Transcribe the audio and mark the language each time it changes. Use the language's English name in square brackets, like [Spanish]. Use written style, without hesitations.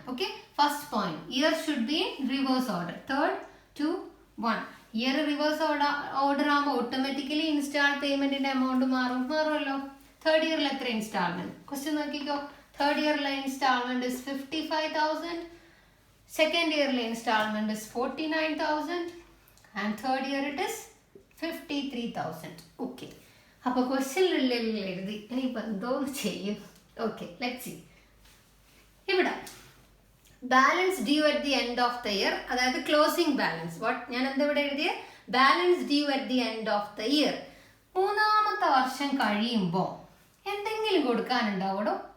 [English] Okay, first point year should be in reverse order. 3, 2, 1. [Malayalam] Year reverse order ആകുമ്പോൾ automatically install പേയ്മെന്റിന്റെ amount മാറുമല്ലോ. Third ഇയറിൽ എത്ര instalment? Question നോക്കിക്കോ. Third ഇയറിലെ instalment is 55,000. [English] Second yearly installment is 49,000 and third year it is 53,000. Okay. [Malayalam] അപ്പോൾ question എഴുതി ഇനിയിപ്പോൾ എന്തോന്ന് ചെയ്യും. Okay, [English] Let's see. ഇവിടെ balance due at the end of the year, അതായത് closing balance. [Malayalam] ഞാൻ എന്താ ഇവിടെ എഴുതിയ [English] Balance due at the end of the year. [Malayalam] മൂന്നാമത്തെ വർഷം കഴിയുമ്പോൾ എന്തെങ്കിലും കൊടുക്കാനുണ്ടാവോ?